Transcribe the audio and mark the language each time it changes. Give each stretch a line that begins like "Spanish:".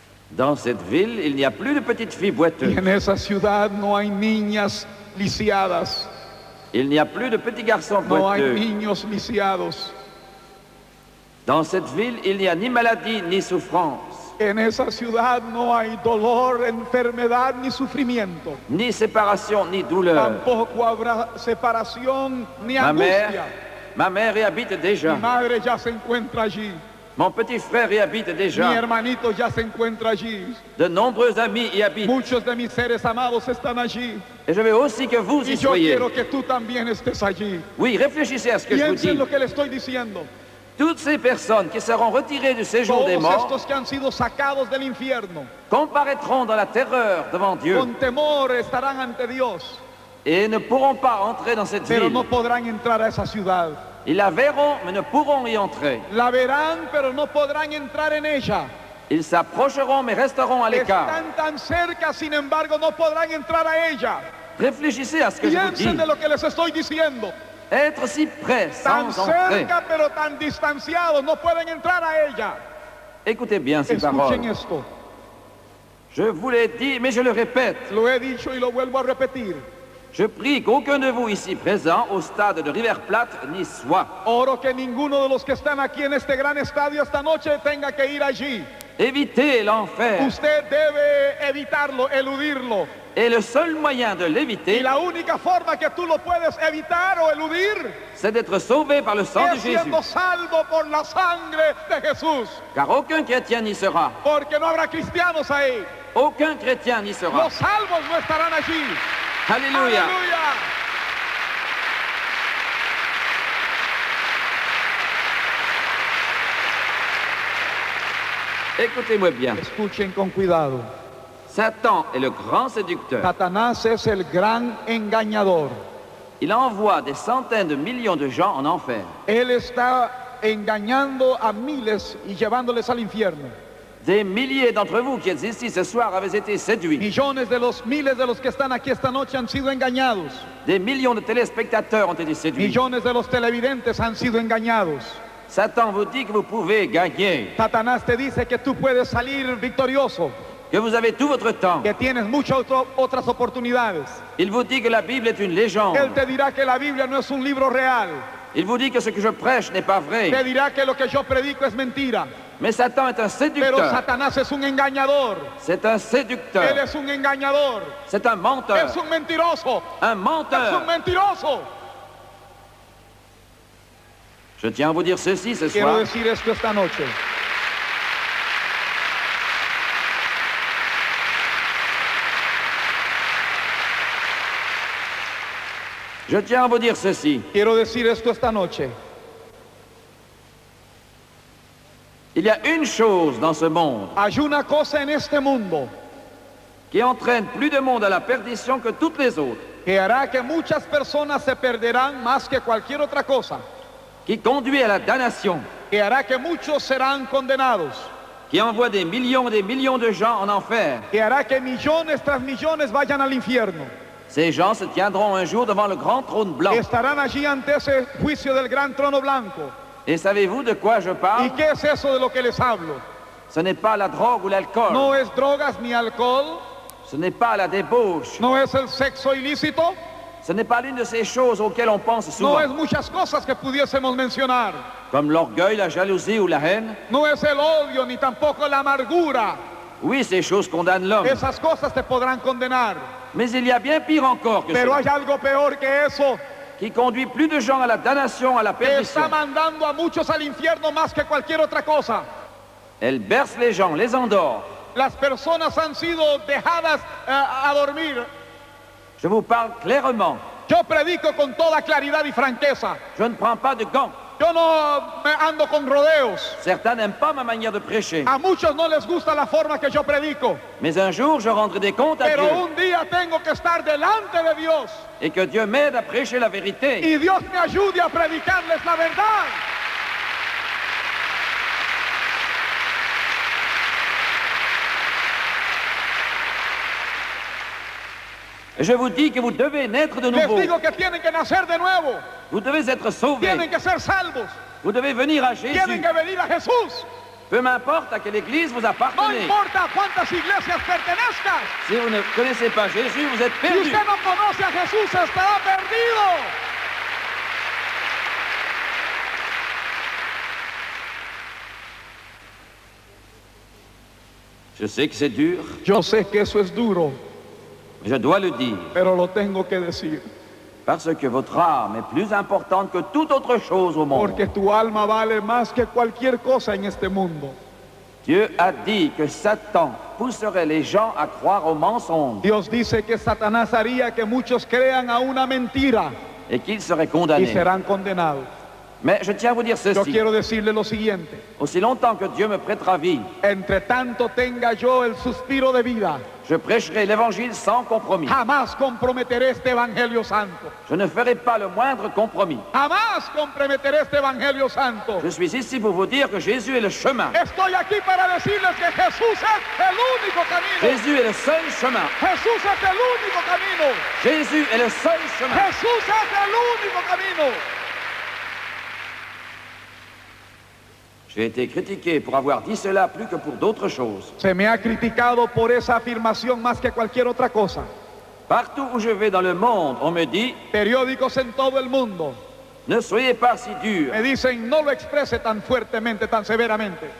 French: Dans cette ville, il n'y a plus de petites filles
Spanish: Y
French: boiteuses.
Spanish: en esa ciudad no hay niñas lisiadas.
French: Il n'y a plus de petits garçons
Spanish: No hay
French: boiteux.
Spanish: niños lisiados.
French: Dans cette ville, il n'y a ni maladie ni souffrance,
Spanish: En esa ciudad no hay dolor, enfermedad ni sufrimiento.
French: ni séparation ni douleur.
Spanish: Tampoco habrá separación ni
French: Ma
Spanish: angustia.
French: mère y habite
Spanish: Mi
French: déjà.
Spanish: madre ya se encuentra allí.
French: Mon petit frère y habite
Spanish: Mi
French: déjà.
Spanish: hermanito ya se encuentra allí.
French: De nombreux amis y habitent.
Spanish: Muchos de mis seres amados están allí.
French: Et je veux aussi que vous
Spanish: Y y yo
French: soyez.
Spanish: quiero que tú también estés allí.
French: Oui, réfléchissez à ce que je vous
Spanish: Piensen
French: dis.
Spanish: lo que le estoy diciendo.
French: Toutes ces personnes qui seront retirées du séjour des
Spanish: Todos
French: morts
Spanish: estos que han sido sacados del infierno,
French: comparaîtront dans la terreur devant Dieu
Spanish: con temor estarán ante Dios,
French: et ne pourront pas entrer dans cette
Spanish: pero
French: ville.
Spanish: no podrán entrar a esa ciudad.
French: Ils la verront, mais ne pourront y entrer.
Spanish: La verán, pero no podrán entrar en ella.
French: Ils s'approcheront, mais resteront à l'écart.
Spanish: Están tan cerca, sin embargo, no podrán entrar a ella.
French: Réfléchissez à ce que je vous dis.
Spanish: Piensen de lo que les estoy diciendo.
French: Être si près
Spanish: Tan
French: sans entrer.
Spanish: cerca, pero tan distanciados, no pueden entrar a ella.
French: Écoutez bien ces paroles.
Spanish: Escuchen esto.
French: Je vous l'ai dit, mais je le répète.
Spanish: Lo he dicho y lo vuelvo a repetir.
French: Je prie qu'aucun de vous ici présents au stade de River Plate n'y soit.
Spanish: Oro que ninguno de los que están aquí en este gran estadio esta noche tenga que ir allí.
French: Évitez l'enfer.
Spanish: Usted debe evitarlo, eludirlo.
French: Et le seul moyen de
Spanish: Y
French: l'éviter,
Spanish: la única forma que tú lo puedes evitar o eludir
French: c'est d'être sauvé par le sang de
Spanish: es
French: Jésus.
Spanish: siendo salvo por la sangre de Jesús.
French: Car aucun chrétien n'y sera.
Spanish: Porque no habrá cristianos ahí.
French: Aucun chrétien n'y sera.
Spanish: Los salvos no estarán allí.
French: Alléluia.
Spanish: Aleluya.
French: Écoutez-moi bien.
Spanish: Escuchen con cuidado.
French: Satan est le grand séducteur.
Spanish: Satanás es el gran engañador.
French: Il envoie des centaines de millions de gens en enfer.
Spanish: Él está engañando a miles y llevándoles al infierno.
French: Des milliers d'entre vous qui êtes ici ce soir avez été séduits.
Spanish: Millones de los miles de los que están aquí esta noche han sido engañados.
French: Des millions de téléspectateurs ont été séduits.
Spanish: Millones de los televidentes han sido engañados.
French: Satan vous dit que vous pouvez gagner,
Spanish: Satanás te dice que tú puedes salir victorioso,
French: que vous avez tout votre temps.
Spanish: que tienes muchas otras oportunidades.
French: Il vous dit que la Bible est une légende.
Spanish: Él te dirá que la Biblia no es un libro real.
French: Il vous dit que ce que je prêche n'est pas
Spanish: Te
French: vrai.
Spanish: dirá que lo que yo predico es mentira.
French: Mais Satan est un
Spanish: Pero
French: séducteur.
Spanish: Satanás es un engañador.
French: C'est un
Spanish: Él
French: séducteur.
Spanish: es un engañador.
French: C'est un menteur.
Spanish: Es un mentiroso.
French: Un
Spanish: Es un
French: menteur.
Spanish: mentiroso.
French: Je tiens à vous dire ceci ce
Spanish: Quiero
French: soir.
Spanish: decir esto esta noche.
French: Je tiens à vous dire ceci.
Spanish: Quiero decir esto esta noche.
French: Il y a une chose dans ce monde
Spanish: Hay una cosa en este mundo
French: qui entraîne plus de monde à la perdition que toutes les autres,
Spanish: que hará que muchas personas se perderán más que cualquier otra cosa,
French: qui conduit à la damnation,
Spanish: que hará que muchos serán condenados,
French: qui envoie des millions et des millions de gens en enfer.
Spanish: que hará que millones tras millones vayan al infierno.
French: Ces gens se tiendront un jour devant le grand trône blanc.
Spanish: Estarán allí ante ese juicio del gran trono blanco.
French: Et savez-vous de quoi je
Spanish: ¿Y
French: parle?
Spanish: qué es eso de lo que les hablo?
French: Ce n'est pas la drogue ou l'alcool.
Spanish: No es drogas ni alcohol,
French: Ce n'est pas la débauche.
Spanish: no es el sexo ilícito,
French: Ce n'est pas l'une de ces choses auxquelles on pense
Spanish: no es
French: souvent,
Spanish: muchas cosas que pudiésemos mencionar,
French: comme l'orgueil, la jalousie ou la haine.
Spanish: no es el odio ni tampoco la amargura.
French: Oui, ces choses condamnent l'homme.
Spanish: Esas cosas te podrán condenar,
French: Mais il y a bien pire encore que
Spanish: pero
French: cela,
Spanish: hay algo peor que eso,
French: qui conduit plus de gens à la damnation, à la
Spanish: que
French: perdition.
Spanish: está mandando a muchos al infierno más que cualquier otra cosa.
French: Elle berce les gens, les endort.
Spanish: Las personas han sido dejadas a dormir.
French: Je vous parle clairement.
Spanish: Yo predico con toda claridad y franqueza.
French: Je ne prends pas de gants.
Spanish: Yo no me ando con rodeos.
French: Certains n'aiment pas ma manière de prêcher.
Spanish: A muchos no les gusta la forma que yo predico.
French: Mais un jour, je rendrai des comptes à
Spanish: Pero
French: Dieu.
Spanish: un día tengo que estar delante de Dios.
French: Et que Dieu m'aide à prêcher la vérité.
Spanish: Y Dios me ayude a predicarles la verdad.
French: Et je vous dis que vous devez naître de
Spanish: Les
French: nouveau.
Spanish: digo que tienen que nacer de nuevo.
French: Vous devez être sauvés.
Spanish: Tienen que ser salvos.
French: Vous devez venir à
Spanish: Tienen
French: Jésus.
Spanish: que venir a Jesús.
French: Peu m'importe à quelle église vous
Spanish: No
French: appartenez.
Spanish: importa a cuántas iglesias pertenezcas.
French: Si vous ne connaissez pas Jésus, vous êtes
Spanish: Si
French: perdu.
Spanish: usted no conoce a Jesús, estará perdido.
French: Je sais que c'est dur,
Spanish: Yo sé que eso es duro,
French: mais je dois le dire.
Spanish: pero lo tengo que decir.
French: Parce que votre âme est plus importante que toute autre chose au monde.
Spanish: Porque tu alma vale más que cualquier cosa en este mundo.
French: Dieu a dit que Satan pousserait les gens à croire au mensonge
Spanish: Dios dice que Satanás haría que muchos crean a una mentira
French: et qu'ils seraient condamnés.
Spanish: serán condenados.
French: Mais je tiens à vous dire
Spanish: Yo
French: ceci.
Spanish: quiero decirle lo siguiente.
French: Aussi longtemps que Dieu me prêtera vie,
Spanish: Entre tanto tenga yo el suspiro de vida,
French: je prêcherai l'évangile sans compromis.
Spanish: jamás comprometeré este evangelio santo.
French: Je ne ferai pas le moindre compromis.
Spanish: Jamás comprometeré este evangelio santo.
French: Je suis ici pour vous dire que Jésus est le chemin.
Spanish: Estoy aquí para decirles que Jesús es el único camino.
French: Jésus est le seul chemin.
Spanish: Jesús es el único camino.
French: Jésus est le seul chemin.
Spanish: Jesús es el único camino.
French: J'ai été critiqué pour avoir dit cela plus que pour d'autres choses.
Spanish: Se me ha criticado por esa afirmación más que cualquier otra cosa.
French: Partout où je vais dans le monde, on me dit,
Spanish: Periódicos en todo el mundo
French: ne soyez pas si dur.
Spanish: me dicen no lo exprese tan fuertemente, tan severamente.